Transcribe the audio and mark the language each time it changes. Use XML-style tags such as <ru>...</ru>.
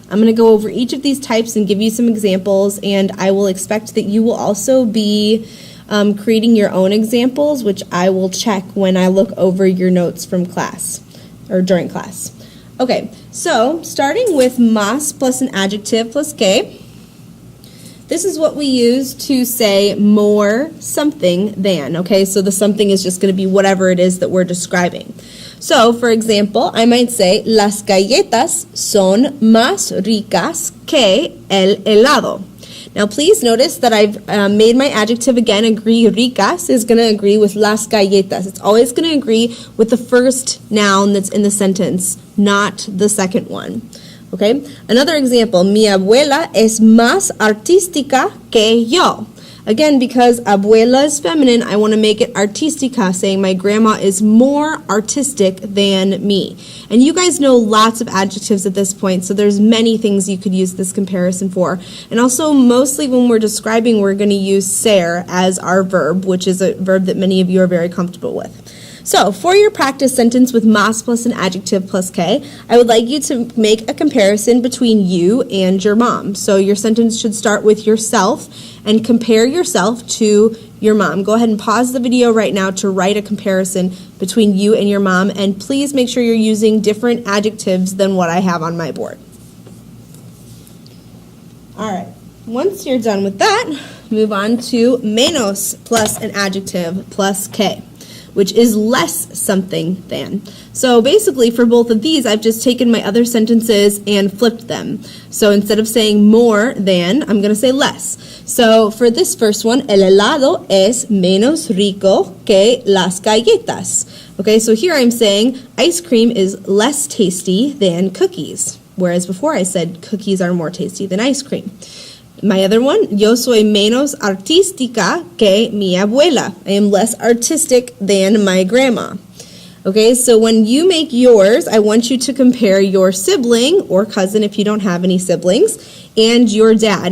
<en>I'm going to go over each of these types and give you some examples, and I will expect that you will also be creating your own examples, which I will check when I look over your notes from class, or during class. Okay, so starting with más plus an adjective plus que, this is what we use to say more something than, okay? So the something is just going to be whatever it is that we're describing. So, for example, I might say,</en> <es>las galletas son más ricas que el helado.</es> <en>Now, please notice that I've made my adjective again agree. Ricas is going to agree with las galletas. It's always going to agree with the first noun that's in the sentence, not the second one. Okay? Another example,</en> <es>mi abuela es más artística que yo.</es> <en>Again, because abuela is feminine, I want to make it artística, saying my grandma is more artistic than me. And you guys know lots of adjectives at this point, so there's many things you could use this comparison for. And also, mostly when we're describing, we're going to use ser as our verb, which is a verb that many of you are very comfortable with. So, for your practice sentence with más plus an adjective plus que, I would like you to make a comparison between you and your mom. So your sentence should start with yourself and compare yourself to your mom. Go ahead and pause the video right now to write a comparison between you and your mom, and please make sure you're using different adjectives than what I have on my board. All right, once you're done with that, move on to menos plus an adjective plus que, which is less something than. So basically for both of these, I've just taken my other sentences and flipped them. So instead of saying more than, I'm going to say less. So for this first one,</en> <es>el helado es menos rico que las galletas.</es> <en>Okay, so here I'm saying ice cream is less tasty than cookies, whereas before I said cookies are more tasty than ice cream. My other one,</en> <es>yo soy menos artística que mi abuela.</es> <en>I am less artistic than my grandma. Okay, so when you make yours, I want you to compare your sibling or cousin if you don't have any siblings and your dad.</en>